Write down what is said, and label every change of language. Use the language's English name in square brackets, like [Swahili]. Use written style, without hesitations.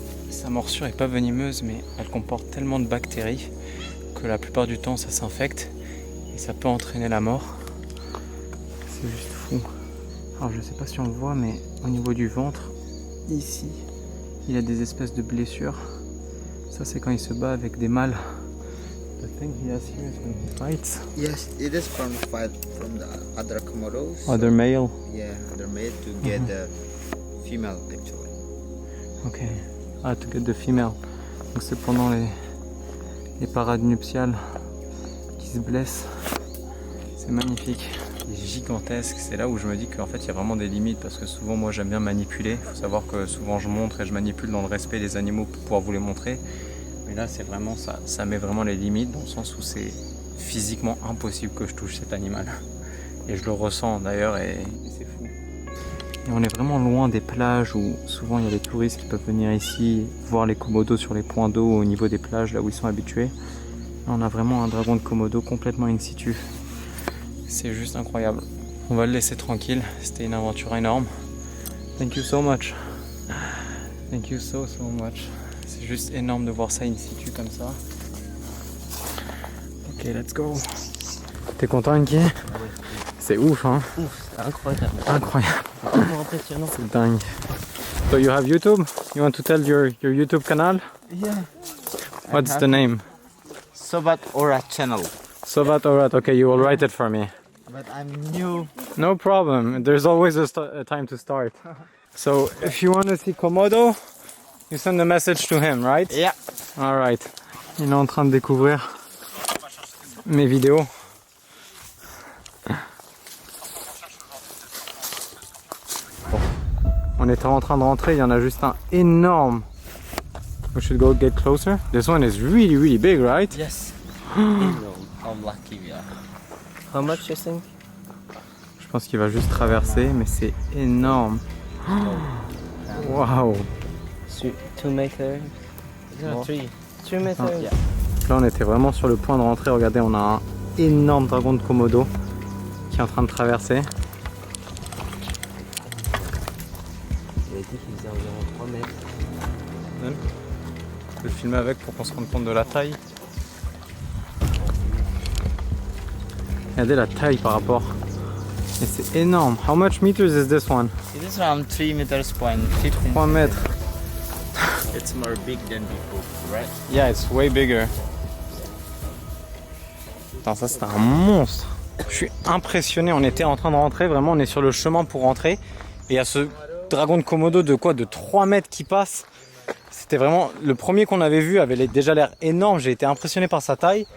[French] Sa morsure est pas venimeuse, mais elle comporte tellement de bactéries que la plupart du temps ça s'infecte et ça peut entraîner la mort. C'est juste fou. Alors je sais pas si on le voit, mais au niveau du ventre, ici, il a des espèces de blessures. Ça c'est quand il se bat avec des mâles. [English] The thing he has here is when he fights. Yes, it is from fight from the other Komodos. Other male. Yeah, they're made to get the female actually. Ok. Ah, to get the female. [French] Donc c'est pendant les parades nuptiales qui se blessent. C'est magnifique. Il est gigantesque. C'est là où je me dis qu'en fait il y a vraiment des limites parce que souvent moi j'aime bien manipuler. Il faut savoir que souvent je montre et je manipule dans le respect des animaux pour pouvoir vous les montrer. Mais là c'est vraiment ça met vraiment les limites dans le sens où c'est physiquement impossible que je touche cet animal. Et je le ressens d'ailleurs et c'est fou. Et on est vraiment loin des plages où souvent il y a les touristes qui peuvent venir ici voir les komodos sur les points d'eau au niveau des plages là où ils sont habitués. Là, on a vraiment un dragon de komodo complètement in situ. C'est juste incroyable. On va le laisser tranquille. C'était une aventure énorme. Thank you so much. Thank you so much. C'est juste énorme de voir ça in situ comme ça. Ok, let's go. T'es content, Inky? C'est ouf, hein? Ouf, c'est incroyable. Incroyable. Vraiment impressionnant. [English] C'est dingue. So you have YouTube? You want to tell your YouTube canal? Yeah. What's the name? Sobat Aura channel. Sovat Orat. Okay, you will write it for me. But I'm new. No problem. There's always a time to start. So if you want to see Komodo, you send a message to him, right? Yeah. All right. [French] Il est en train de découvrir mes vidéos. On était en train de rentrer, il y en a juste un énorme. [English] We should go get closer. This one is really big, right? Yes. How lucky we are. How much you think? [French] Je pense qu'il va juste traverser, mais c'est énorme. [English] Wow. 2 meters. No, 3 meters. Yeah. [French] Là, on était vraiment sur le point de rentrer. Regardez, on a un énorme dragon de Komodo qui est en train de traverser. Il a dit qu'il faisait environ 3 mètres. Je vais le filmer avec pour qu'on se rende compte de la taille. Regardez la taille par rapport. Et c'est énorme. [English] How much meters is this one? It is around 3 meters point 15. [French] 3 mètres. [English] It's more big than before, right? Yeah, it's way bigger. [French] Attends, ça c'est un monstre. Je suis impressionné. On était en train de rentrer. Vraiment, on est sur le chemin pour rentrer. Et il y a ce dragon de Komodo de quoi? De 3 mètres qui passe. C'était vraiment le premier qu'on avait vu, avait déjà l'air énorme. J'ai été impressionné par sa taille.